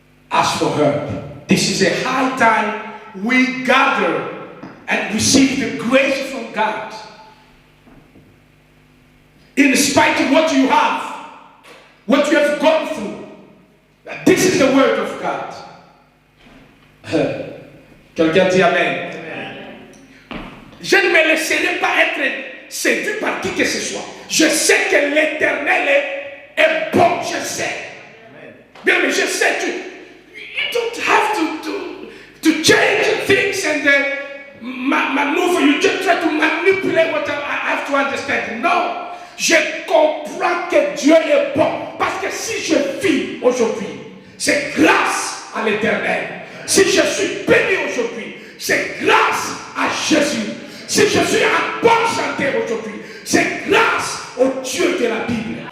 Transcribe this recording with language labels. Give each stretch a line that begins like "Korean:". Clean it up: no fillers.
English: Ask for help. This is a high time we gather and receive the grace from God. In spite of what you have, what you have gone through, this is the word of God.
French: Quelqu'un dit Amen. Je ne me laisserai pas être séduit par qui que ce soit. Je sais que l'Éternel est bon, je sais. Bien, mais je sais,
English: you don't have to change things and maneuver. You just try to manipulate what I have to understand. No.
French: je comprends que Dieu est bon. Parce que si je vis aujourd'hui, c'est grâce à l'Éternel. Si je suis béni aujourd'hui, c'est grâce à Jésus. Si je suis en bonne santé aujourd'hui, c'est grâce au Dieu de la Bible.